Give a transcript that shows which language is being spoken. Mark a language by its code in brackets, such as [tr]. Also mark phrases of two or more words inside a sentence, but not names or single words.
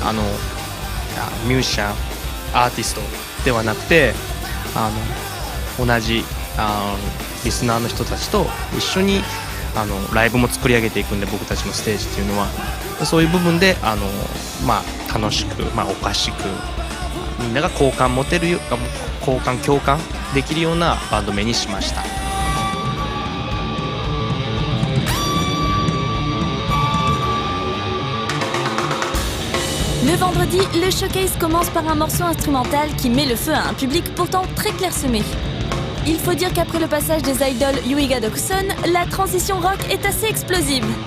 [ja] ミュージシャンアーティストではなくて同じリスナーの人たちと一緒にライブも作り上げていくんで、僕たちのステージっていうのはそういう部分で楽しく、おかしくみんなが共感できるようなバンド名にしました。 [fr] Le vendredi, le showcase commence par un morceau instrumental qui met le feu à un public pourtant très clairsemé. Il faut dire qu'après le passage des idoles Yuiga Dokusun, la transition rock est assez explosive.